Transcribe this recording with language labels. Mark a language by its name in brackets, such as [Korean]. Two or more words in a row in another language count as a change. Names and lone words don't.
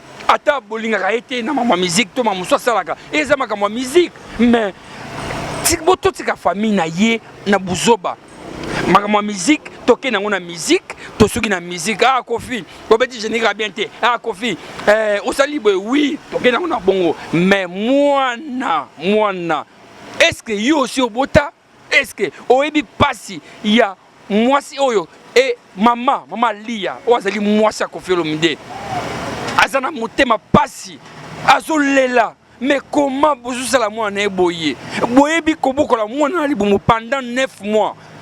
[Lingala] Ata bolingaka ye te na makambo ya musique, to makambo mosusu asalaka. Eza makambo ya musique, mais ti-, bo-, totika famille na ye na buzoba. Makambo ya musique, toke nango na musique, tosuki na musique. Ah, Koffi, obeti générique bien te. Ah, Koffi, eh, osali boye, oui, toke nango na bongo. Mais mwana, mwana, [French] est-ce que [Lingala] yo aussi obota? [French] Est-ce que [Lingala] oyebi pasi ya mwasi oyo? E mama, mama Lia, oyo azali mwasi ya Koffi Olomide. Aza na motema pasi, azolela. [French] Mais comment [Lingala] bozosala mwana na ye boye? Boyebi kobokola mwana na libumu [French] pendant neuf mois.